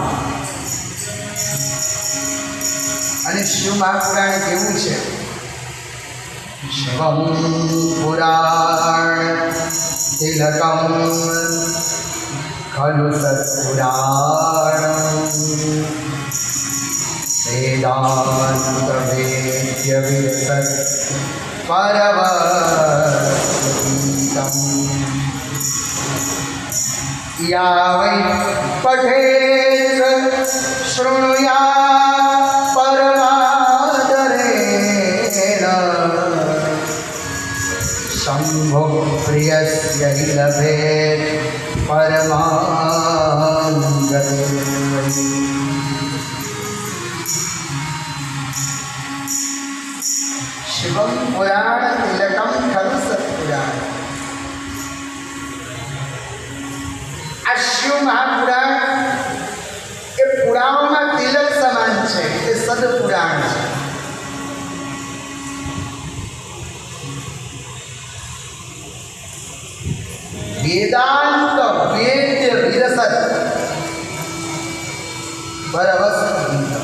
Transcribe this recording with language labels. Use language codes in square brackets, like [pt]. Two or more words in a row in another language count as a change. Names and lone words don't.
[gu] અને શિવ મહાપુરાણ કેવું છે? [sa] શિવમ પુરાણ તિલકમ ખલુ સત્પુરાણમ वेदांत वेद्य विरसत् परवर्तितम् या वै पठेत् शृणुयात् परमादरेण शम्भो प्रियस्य हि लभेत् परमां गतिम्. शिवम पुराण तिलकम खलु सत्पुराण. [gu] આ શિવ મહાપુરાણ એ પુરાણોમાં તિલક સમાન છે, એ સદપુરાણ છે. [sa] વેદાંત વેદ્ય વિરસત પરવસ્તુ.